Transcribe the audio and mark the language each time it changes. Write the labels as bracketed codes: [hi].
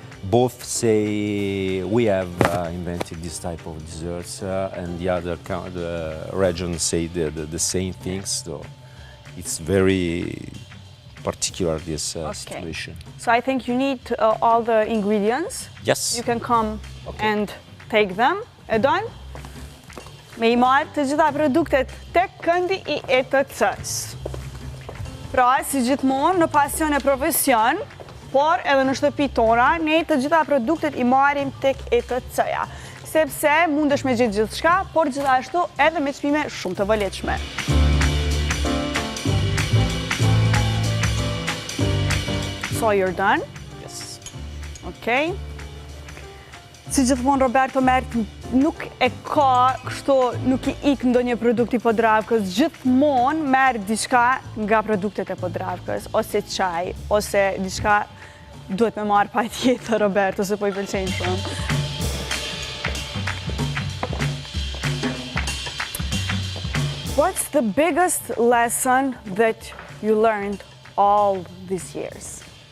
[en] both say we have invented this type of desserts, and the other the region say the same things. So it's very particular, this situation. So I think you need all the ingredients. Yes. You can come and take them. [sq] E don? Me I marrë të gjitha produktet tek këndi I ETC-s. Pra, si gjithmonë në pasion e profesion, por edhe në shtëpi tona, ne të gjitha produktet I marrim tek ETC-ja. Sepse mundesh me gjetë gjithçka, por gjithashtu edhe me çmime shumë të vëlefshme. [en] So you're done? Yes. Okay. [sq] Si gjithmonë Roberto nuk e ka kështu, nuk I ik ndonjë produkt I Podravkës, gjithmonë merr diçka nga produktet e Podravkës, ose çaj, ose diçka duhet me marr patjetër Roberto, se po I pëlqejnë shumë. [en] What's the biggest lesson that you learned all these years?